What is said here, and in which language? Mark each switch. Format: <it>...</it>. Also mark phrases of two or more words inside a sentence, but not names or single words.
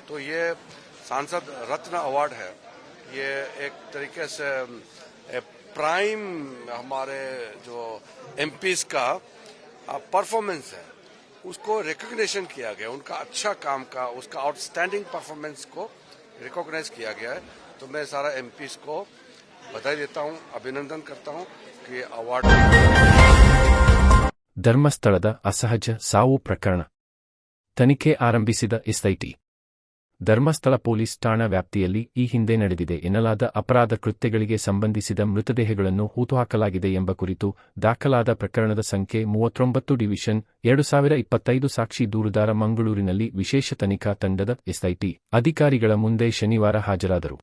<hi>तो ये सांसद रत्न अवार्ड है, ये एक तरीके से प्राइम हमारे जो एमपीज का परफॉर्मेंस है उसको रिकॉग्निशन किया गया, उनका अच्छा काम का उसका</hi> <en>outstanding performance</en> <hi>को रिकॉग्नाइज किया गया है. तो मैं सारा एमपीज को बधाई देता हूं, अभिनंदन करता हूं कि अवार्ड.</hi> <kn>ಧರ್ಮಸ್ಥಳದ ಅಸಹಜ ಸಾವು ಪ್ರಕರಣ ತನಿಖೆ ಆರಂಭಿಸಿದ ಎಸ್ಐಟಿ. ಧರ್ಮಸ್ಥಳ ಪೊಲೀಸ್ ಠಾಣಾ ವ್ಯಾಪ್ತಿಯಲ್ಲಿ ಈ ಹಿಂದೆ ನಡೆದಿದೆ ಎನ್ನಲಾದ ಅಪರಾಧ ಕೃತ್ಯಗಳಿಗೆ ಸಂಬಂಧಿಸಿದ ಮೃತದೇಹಗಳನ್ನು ಹೂತುಹಾಕಲಾಗಿದೆ ಎಂಬ ಕುರಿತು ದಾಖಲಾದ ಪ್ರಕರಣದ ಸಂಖ್ಯೆ 39 ಡಿವಿಷನ್ 2025 ಸಾಕ್ಷಿ ದೂರುದಾರ ಮಂಗಳೂರಿನಲ್ಲಿ ವಿಶೇಷ ತನಿಖಾ ತಂಡದ ಎಸ್ಐಟಿ ಅಧಿಕಾರಿಗಳ ಮುಂದೆ ಶನಿವಾರ ಹಾಜರಾದರು.</kn>